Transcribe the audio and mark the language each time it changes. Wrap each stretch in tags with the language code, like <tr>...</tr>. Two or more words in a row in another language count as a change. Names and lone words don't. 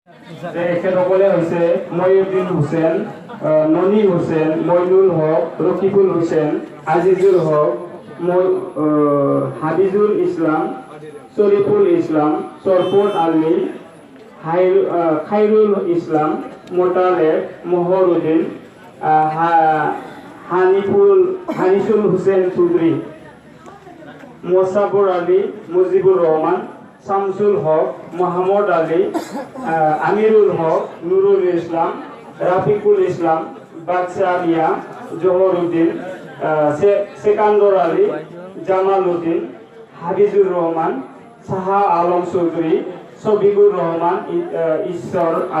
<as>এখেতসকলে হৈছে মহিউদ্দিন হুছেইন, ননী হুছেইন, মইনুল হক, ৰকিবুল হুছেইন, আজিজুল হক, হাবিজুল ইছলাম, শরীফুল ইসলাম, সরফত আলী, খাইরুল ইসলাম, মোতালেব, মোহরুদ্দিন, হানিফুল হুসেন চৌধুরী, মোসাফর আলী, মুজিবুর রহমান, শামসুল হক, মোহাম্মদ আলী, আমিরুল হক, নুরুল ইসলাম, রাফিকুল ইসলাম, বাদশাহ মিয়া, জহরুদ্দিন, সেকান্দর আলী, জামাল উদ্দিন, হাবিজুর রহমান, শাহ আলম চৌধুরী, শফিকুর রহমান, ঈশ্বর</as>